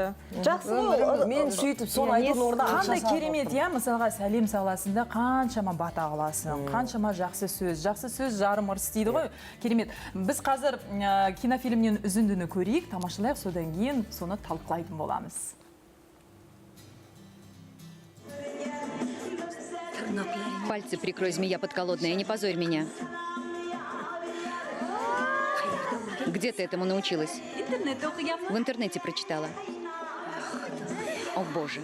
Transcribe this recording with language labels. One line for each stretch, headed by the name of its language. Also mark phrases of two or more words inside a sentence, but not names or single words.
Kazakh: Жақсы ғой, мен сөйтіп соны айтудың орнына Қандай керемет, иә, мысалға сәлем саласында қаншама бата аласың, қаншама жақсы сөз жарым ырыс дейді ғой. Керемет. Біз қазір кинофильмнен үзіндіні көрейік, тамашалайық, содан кейін соны талқылайтын боламыз.
Russian: Пальцы прикрой, змея подколодная, не позорь меня. Где ты этому научилась? В интернете прочитала. О боже.